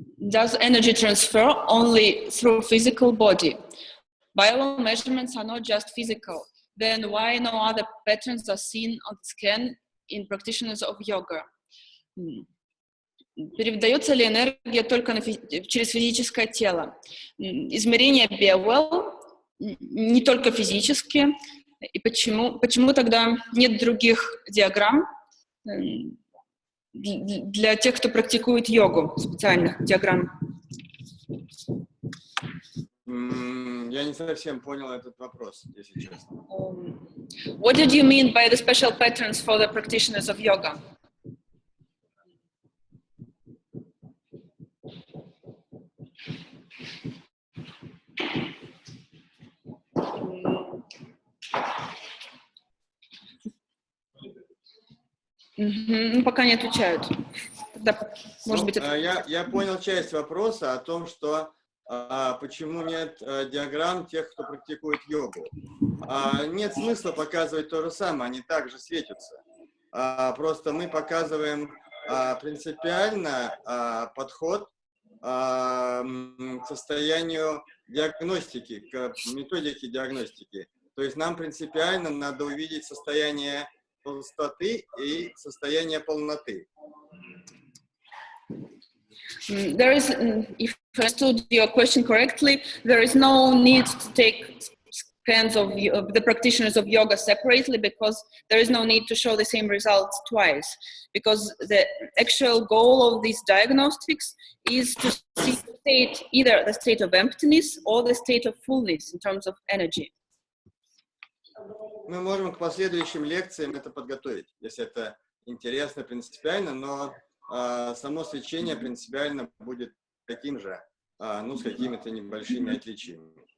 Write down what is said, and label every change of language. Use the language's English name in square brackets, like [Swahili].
[English] Does energy transfer only through physical body? Bio measurements are not just physical. Then why no other patterns are seen on the scan in practitioners of yoga? [Russian] Передается ли энергия только через физическое тело? Измерения BioWell не только физические. И почему тогда нет других диаграмм для тех, кто практикует йогу, специальных диаграмм? Я не совсем понял этот вопрос, если честно. [English] What did you mean by the special patterns for the practitioners of yoga? [Russian] Пока не отвечают. Тогда, может быть, я понял часть вопроса о том, что почему нет диаграмм тех, кто практикует йогу. Нет смысла показывать то же самое, они также светятся. Просто мы показываем принципиально подход к состоянию диагностики, к методике диагностики. То есть нам принципиально надо увидеть состояние пустоты и состояние полноты. [English] There is, if I understood your question correctly, there is no need to take scans of the practitioners of yoga separately, because there is no need to show the same results twice, because the actual goal of these diagnostics is to see the state, either the state of emptiness or the state of fullness in terms of energy. [Russian] Мы можем к последующим лекциям это подготовить, если это интересно принципиально, но само свечение принципиально будет таким же, ну, с какими-то небольшими отличиями.